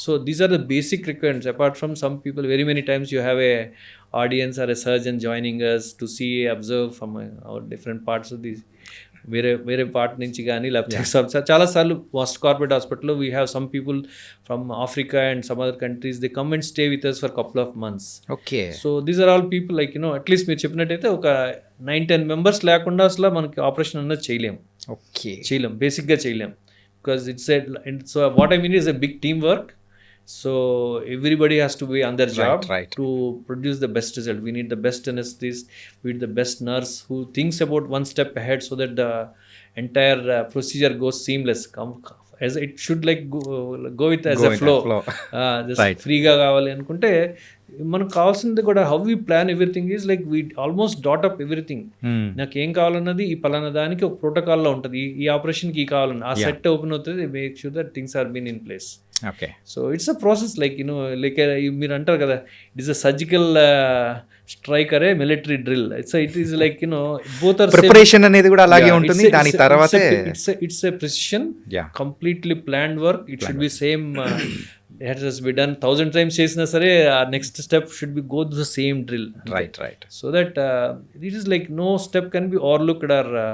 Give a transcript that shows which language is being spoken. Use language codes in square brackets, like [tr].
[en] So these are the basic requirements. Apart from some people very many times you have a audience or a surgeon joining us to see observe from our different parts of this, [te] వేరే part నుంచి కానీ లేకపోతే చాలాసార్లు most corporate హాస్పిటల్లో [en] We have some people from Africa and some other countries, they come and stay with us for couple of months. Okay. [te] So these are all people like at least మీరు చెప్పినట్టయితే ఒక 9-10 members లేకుండా అసలు మనకి operation అన్నది చేయలేం, బేసిక్గా చేయలేం. [en] Because so what I mean is a big teamwork. So everybody has to be on their job to produce the best result. We need the best anesthetist, we need the best nurse who thinks about one step ahead so that the entire procedure goes seamless. As it should like go with as a flow. Just [te] ఫ్రీగా కావాలి అనుకుంటే మనకు కావాల్సింది కూడా [en] How we plan everything is like we almost dot up everything. [te] నాకు ఏం కావాలన్నది ఈ పలానా దానికి ఒక ప్రోటోకాల్లో ఉంటుంది, ఈ ఆపరేషన్కి ఈ కావాలన్నది ఆ సెట్ ఓపెన్ అవుతుంది, [en] Make sure that things are been in place. [te] Okay. [en] so it's a process like like [te] మీరు అంటారు కదా, [en] It is a surgical strike అరే military drill. It is like both are [te] preparation అనేది కూడా అలాగే ఉంటుంది. దాని తర్వాత [en] It's a precision, completely planned work. It should be same. It has been done 1000 times [te] చేసినా సరే [en] our next step should be go through the same drill. Right. So that it is like no step can be overlooked or